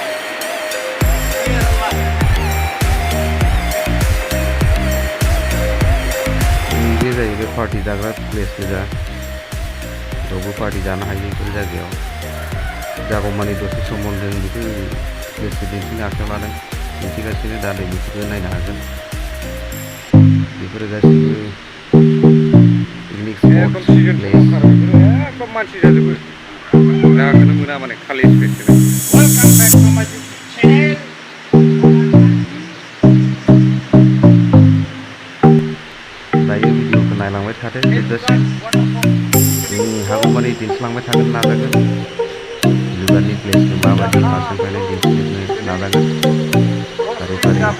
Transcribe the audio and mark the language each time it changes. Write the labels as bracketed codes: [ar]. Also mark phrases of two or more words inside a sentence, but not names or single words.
[brx] बे जाहैबाय पार्टी जाग्रा प्लेस गोजा रावबो पार्टी जानो हायो बेफोर जायगायाव जागौमानि दसे समाव जों बेखौ प्लेसखौ दिन्थिनो आखायाव लादों दिन्थिगासिनो दा नै बेफोरखौ नायनो हागोन बेफोरो गासिबो [en] picnic spot place [brx] एकदम मानसि जाजोबो गाखोनो मोना माने खालि स्पेसखौनो [en] Welcome back to my channel [brx] दायो भिडिअखौ नायलांबाय थादो जोबजासिम हागौमानि दिन्थिलांबाय थागोन नाजागोन बेलुघाटनि प्लेसखौ माबायदि फारसेनिफ्रायनो दिन्थिजोबनो नाजागोन फारि फारि